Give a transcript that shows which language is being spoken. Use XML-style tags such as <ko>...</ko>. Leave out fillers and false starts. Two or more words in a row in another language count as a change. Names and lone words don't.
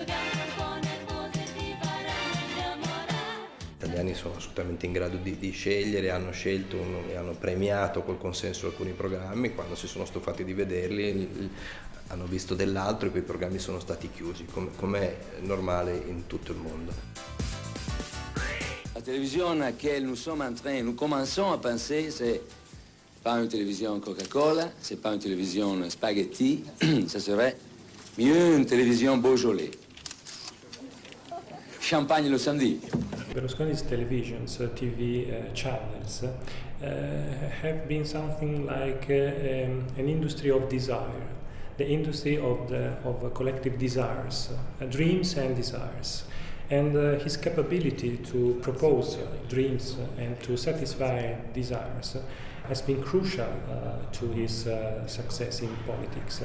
<it>Gli italiani sono assolutamente in grado di scegliere, hanno scelto e hanno premiato col consenso alcuni programmi, quando si sono stufati di vederli hanno visto dell'altro e quei programmi sono stati chiusi, come è normale in tutto il mondo.</it> <fr>La télévision à laquelle nous commençons à penser, c'est pas une télévision Coca-Cola, c'est pas une télévision spaghetti, ça serait mieux une télévision Beaujolais. Champagne le samedi.</fr> <en>Berlusconi's televisions, TV channels have been something like an industry of desire, the industry of collective desires, dreams and desires. And his capability to propose dreams and to satisfy desires has been crucial to his success in politics.</en>